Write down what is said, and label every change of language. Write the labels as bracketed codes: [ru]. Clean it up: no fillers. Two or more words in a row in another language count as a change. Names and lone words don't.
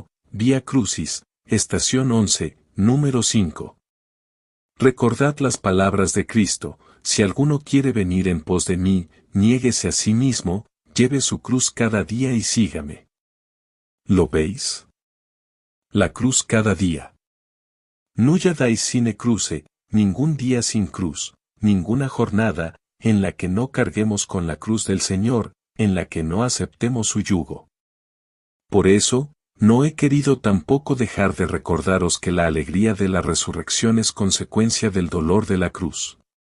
[es] Vía Crucis, estación 11, número 5. Recordad las palabras de Cristo: si alguno quiere venir en pos de mí, niéguese a sí mismo, lleve su cruz cada día y sígame. ¿Lo veis? La cruz cada día. [la] Nulla dais sine cruce, [es] ningún día sin cruz, ninguna jornada, en la que no carguemos con la cruz del Señor, en la que no aceptemos su yugo. Por eso, no he querido tampoco dejar de recordaros que la alegría de la resurrección es consecuencia del dolor de la cruz.